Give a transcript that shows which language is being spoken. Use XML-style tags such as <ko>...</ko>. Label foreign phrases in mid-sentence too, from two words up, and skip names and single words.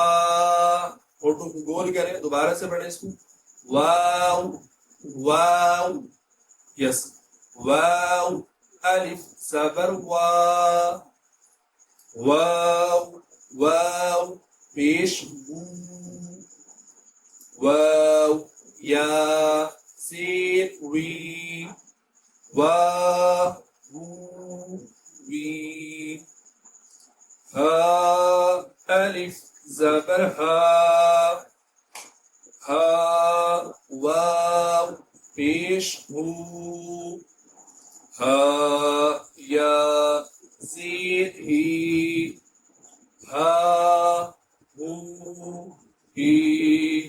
<ur>فوٹو کو گول کریں، دوبارہ سے پڑھیں اس کو واو واو یس واو الف زبر وا واو واو پیش وو واو یا زیر وی وا وو وی ہا الف زبر ہا ہا واو پیش ہو ہا یا زیر ہی ہا ہو ہی.</ur>